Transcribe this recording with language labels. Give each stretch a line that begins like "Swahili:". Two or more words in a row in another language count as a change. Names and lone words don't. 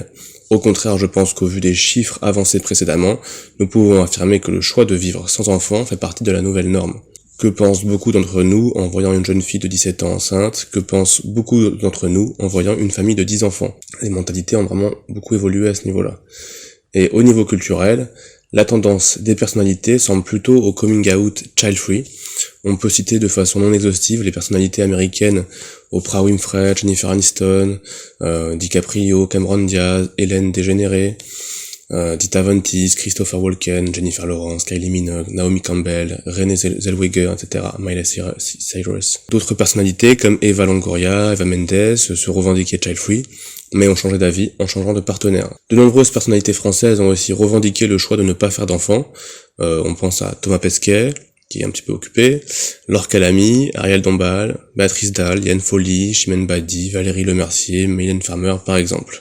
French: Au contraire, je pense qu'au vu des chiffres avancés précédemment, nous pouvons affirmer que le choix de vivre sans enfant fait partie de la nouvelle norme. Que pensent beaucoup d'entre nous en voyant une jeune fille de 17 ans enceinte? Que pensent beaucoup d'entre nous en voyant une famille de 10 enfants? Les mentalités ont vraiment beaucoup évolué à ce niveau-là. Et au niveau culturel, la tendance des personnalités semble plutôt au
English: coming out child free.
French: On peut citer de façon non exhaustive les personnalités américaines Oprah Winfrey, Jennifer Aniston, DiCaprio, Cameron Diaz, Ellen DeGeneres, Dita Von Teese, Christopher Walken, Jennifer Lawrence, Kylie Minogue, Naomi Campbell, Renée Zellweger, etc., Miley Cyrus. D'autres personnalités comme Eva Longoria, Eva Mendes se revendiquaient
English: child free,
French: mais ont changé d'avis en changeant de partenaire. De nombreuses personnalités françaises ont aussi revendiqué le choix de ne pas faire d'enfants. On pense à Thomas Pesquet, qui est un petit peu occupé, Laure Calamy, Ariel Dombal, Béatrice Dalle, Yann Folly, Chimène Badi, Valérie Lemercier, Mylène Farmer par exemple.